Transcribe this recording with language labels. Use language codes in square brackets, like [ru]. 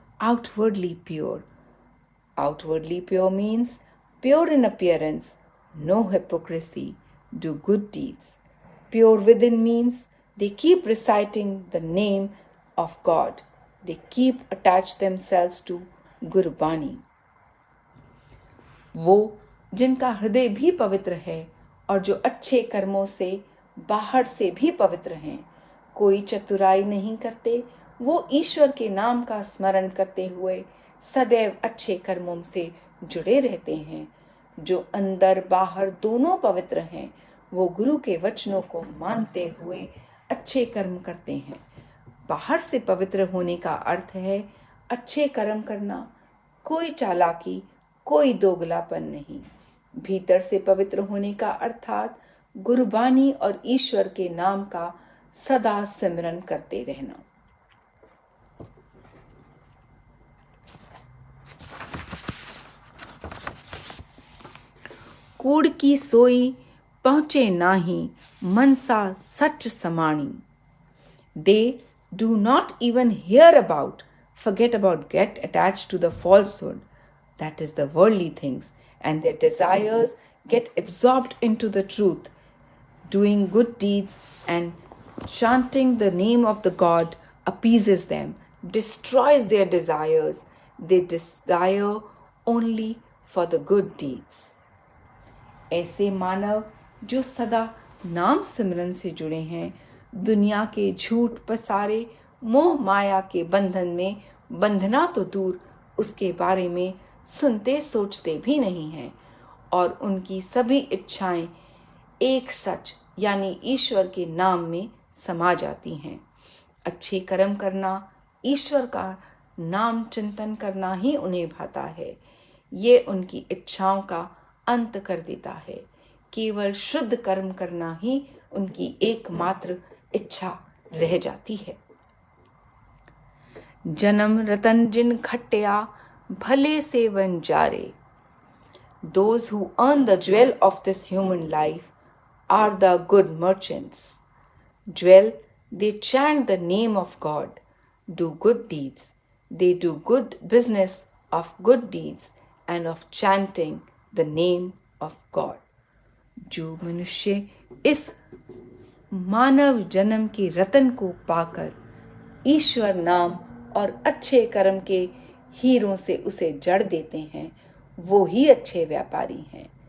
[en] Outwardly pure. Outwardly pure means pure in appearance, no hypocrisy, do good deeds. Pure within means they keep reciting the name of God. They keep attached themselves to Gurbani. [hi] वो जिनका हृदय भी पवित्र है और जो अच्छे कर्मों से बाहर से भी पवित्र हैं, कोई चतुराई नहीं करते, वो ईश्वर के नाम का स्मरण करते हुए सदैव अच्छे कर्मों से जुड़े रहते हैं। जो अंदर बाहर दोनों पवित्र हैं, वो गुरु के वचनों को मानते हुए अच्छे कर्म करते हैं। बाहर से पवित्र होने का अर्थ है अच्छे कर्म करना, कोई चालाकी, कोई दोगलापन नहीं। भीतर से पवित्र होने का अर्थात गुरबानी और ईश्वर के नाम का सदा सिमरन करते रहना। [pa] कूड़ की सोई पहुँचे नाही, मनसा सच समाणी। [en] They do not even hear about forget about, get attached to the falsehood, that is the worldly things, and their desires get absorbed into the truth. Doing good deeds and chanting the name of the God appeases them, destroys their desires. They desire only for the good deeds. [hi] ऐसे मानव जो सदा नाम सिमरन से जुड़े हैं, दुनिया के झूठ पसारे मोह माया के बंधन में बंधना तो दूर, उसके बारे में सुनते सोचते भी नहीं हैं, और उनकी सभी इच्छाएं एक सच यानी ईश्वर के नाम में समा जाती हैं। अच्छे कर्म करना, ईश्वर का नाम चिंतन करना ही उन्हें भाता है। ये उनकी इच्छाओं का अंत कर देता है। केवल शुद्ध कर्म करना ही उनकी एकमात्र इच्छा रह जाती है। [pa] जन्म रतन जिन खट्टिया भले से Wanjare. [en] Those who earn the jewel of this human life are the good merchants. Jewel, they chant the name of God, do good deeds. They do good business of good deeds and of chanting the name of God. [hi] जो मनुष्य इस मानव जन्म के रतन को पाकर ईश्वर नाम और अच्छे कर्म के हीरों से उसे जड़ देते हैं, वो ही अच्छे व्यापारी हैं।